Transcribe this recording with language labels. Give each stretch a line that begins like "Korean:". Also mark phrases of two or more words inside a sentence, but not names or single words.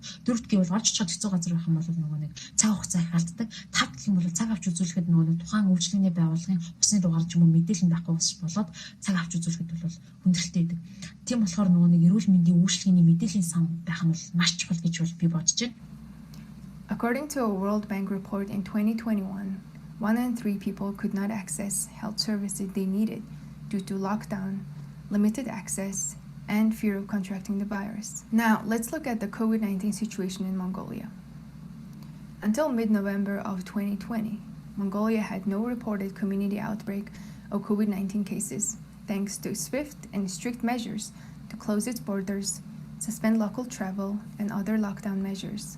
Mongolian: 4-д гэвэл олж чад хэцүү газар байх юм бол нөгөө нэг цаг хугацаа их алддаг. 5-д гэх юм бол цаг авч үзүүлэхэд нөгөө нэг тухайн үйлчлэгний байгууллагын усны дугаар ч юм уу мэдээлэл байхгүй болоод цаг авч үзүүлэхэд бол хүндрэлтэй байдаг. Тийм болохоор нөгөө нэг эрүүл мэндийн үйлчлэгний мэдээллийн сан байх нь бол маш чухал гэж бол би бодож байна.
English: According to a World Bank report in 2021, 1 in 3 people could not access health services they needed due to lockdown, limited access, and fear of contracting the virus. Now, let's look at the COVID-19 situation in Mongolia. Until mid-November of 2020, Mongolia had no reported community outbreak of COVID-19 cases, thanks to swift and strict measures to close its borders, suspend local travel, and other lockdown measures.